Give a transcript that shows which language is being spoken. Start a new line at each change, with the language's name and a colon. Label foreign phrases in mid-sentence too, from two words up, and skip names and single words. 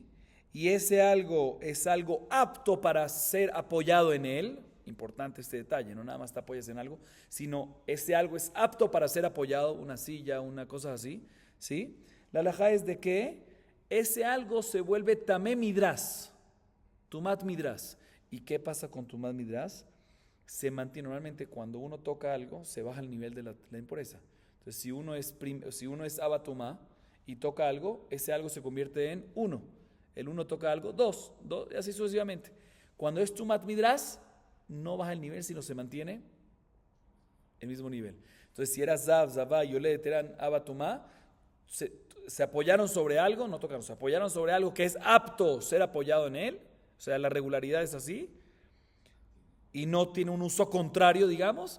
Spanish: Y ese algo es algo apto para ser apoyado en él, importante este detalle, no nada más te apoyas en algo, sino ese algo es apto para ser apoyado, una silla, una cosa así, ¿sí? La halajá es de que ese algo se vuelve
Hebrew: טמא מדרס, טומאת מדרס.
Spanish: ¿Y qué pasa con
Hebrew: טומאת מדרס?
Spanish: Se mantiene normalmente cuando uno toca algo, se baja el nivel de la impureza. Entonces, si uno es abatumá y toca algo, ese algo se convierte en uno. El uno toca algo, dos, y así sucesivamente. Cuando es
Hebrew: טומאת מדרס,
Spanish: no baja el nivel, sino se mantiene el mismo nivel. Entonces, si era
Hebrew: זב, זבה, יולדת,
Spanish: eran Abatumá, se apoyaron sobre algo, no tocaron, se apoyaron sobre algo que es apto ser apoyado en él, o sea, la regularidad es así, y no tiene un uso contrario, digamos.